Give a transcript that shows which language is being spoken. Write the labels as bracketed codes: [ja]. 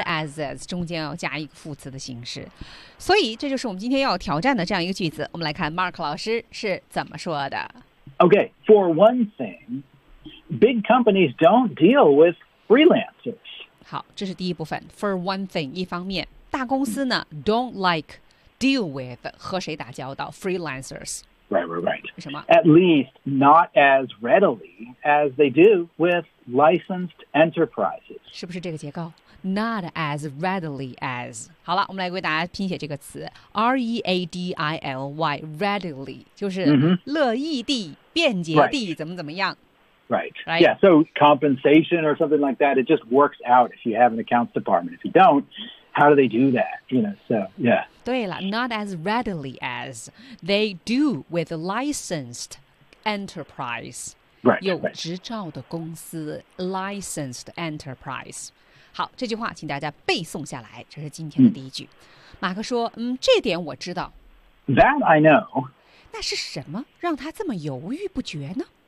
[zh] as 中间要加一个副词的形式，所以这就是我们今天要挑战的这样一个句子。我们来看 Mark 老师是怎么说的。 [en] Okay, for one thing, big companies don't deal with freelancers. [zh] 好，这是第一部分。For one thing, 一方面，大公司呢 [en] don't like deal with [zh] 和谁打交道 freelancers. [en] Right. [zh] 什么 [en] ？At least not as readily as they do with licensed enterprises. [zh] 是不是这个结构？ [en] Not as readily as. [zh] 好了，我们来为大家拼写这个词 R-E-A-D-I-L-Y, readily, 就是乐意地、便捷地、 [en] right. [zh] 怎么怎么样。 [en] Right. Yeah, so compensation or something like that, it just works out if you have an accounts department. If you don't, how do they do that? You know, so, yeah. [zh] 对了 [en] not as readily as they do with a licensed enterprise. Right. [zh] 有执照的公司 licensed enterprise. 好，这句话请大家背诵下来，这是今天的第一句。马克说，这点我知道。 [en] That I know. [zh] 那是什么让他这么犹豫不决呢？